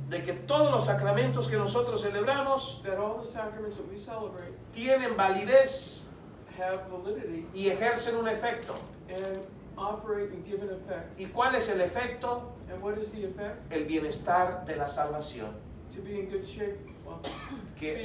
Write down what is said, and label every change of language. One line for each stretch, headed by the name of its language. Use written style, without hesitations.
Spanish: de que todos los sacramentos que nosotros celebramos
English: that all the sacraments that we celebrate
Spanish: tienen validez
English: have validity
Spanish: y ejercen un efecto.
English: and operate and give an effect.
Spanish: ¿Y cuál es el efecto?
English: And what is the effect?
Spanish: El bienestar de la salvación,
English: To be in good shape, well, be in